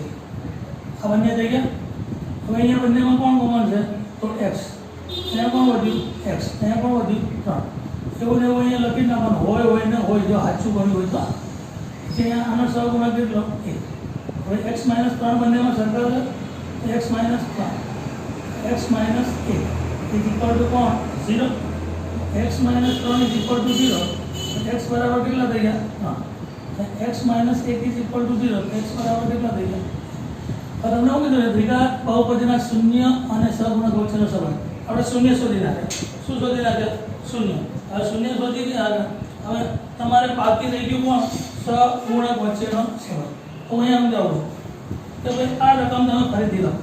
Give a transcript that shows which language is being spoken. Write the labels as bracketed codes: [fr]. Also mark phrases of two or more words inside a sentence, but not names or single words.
[gu] આ બંને થઈ ગયા. હવે અહીંયા બંનેમાં કોણ કોમન છે તો x. અહીંયા કોણ વધ્યું x, અહીંયા કોણ વધ્યું 3. એવું ને એવું અહીંયા લખી નાખવાનું, હોય ને હોય, જો સાચું બન્યું હોય તો. અહીંયા આનો સહગુણક કેટલો 1. હવે x - 3 બંનેમાં સરખા છે, [en] x - 3 x - 1 is equal to કોણ 0. x - 3 is equal to 0. [gu] x બરાબર કેટલા થઈ ગયા 3. [en] x - 1 is equal to 0. [gu] x બરાબર કેટલા થઈ ગયા. હવે તમને શું કીધું દ્વિઘાત બહુપદીના શૂન્ય અને સહગુણક વચ્ચેનો સંબંધ. આપણે શૂન્ય શોધી નાખ્યા. શું શોધી નાખ્યા? શૂન્ય. હવે શૂન્ય શોધી ગયા. હવે તમારે બાકી રહી ગયું કોણ સહગુણક વચ્ચેનો સંબંધ. તો અહીંયા સમજાવું કે ભાઈ આ રકમ તમે ફરીથી લખો.